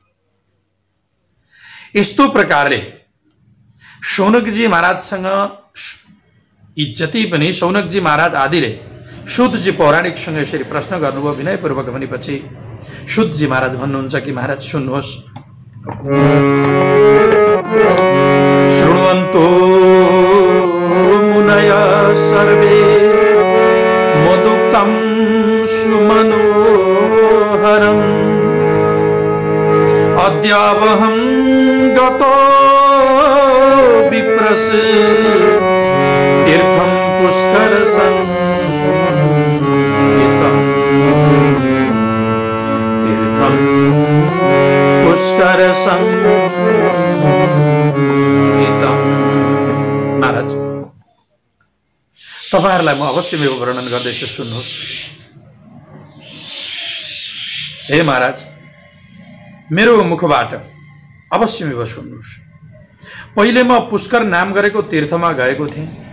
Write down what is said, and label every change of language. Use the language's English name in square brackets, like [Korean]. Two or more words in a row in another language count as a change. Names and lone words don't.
[Nepali] यस्तो प्रकारले शौनकजी महाराजसँग यी जति पनि शौनकजी महाराज आदिले शुद्धजी पौराणिकसँग यसरी प्रश्न गर्नुभयो विनयपूर्वक भनेपछि शुद्धजी महाराज भन्नुहुन्छ कि महाराज सुन्नुहोस्, [Sanskrit] शृण्वन्तो मुनय सर्वे मदुक्तं सुमनोहरम् अद्यावहं गतो विप्रस तीर्थं पुष्कर संगीतं तीर्थं पुष्कर संगीतं। [Nepali] महाराज, तपाईहरुलाई म अवश्य मेरो वर्णन गर्दैछु, सुन्नुहोस्। हे महाराज, मेरो मुखबाट अवश्य मेरो सुन्नुहोस्। पहिले म पुष्कर नाम गरेको तीर्थमा गएको थिएँ।